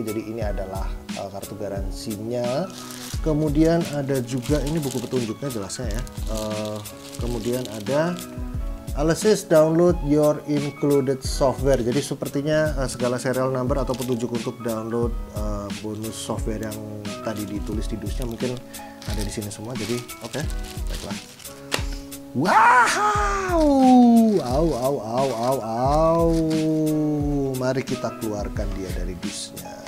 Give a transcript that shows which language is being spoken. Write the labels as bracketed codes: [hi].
[id] Jadi ini adalah kartu garansinya. Kemudian ada juga ini buku petunjuknya jelasnya ya. [en] Kemudian ada Alesis download your included software. [id] Jadi sepertinya segala serial number atau petunjuk untuk download bonus software yang tadi ditulis di DUS-nya mungkin ada di sini semua. Jadi oke, baiklah. Wow, mari kita keluarkan dia dari DUS-nya.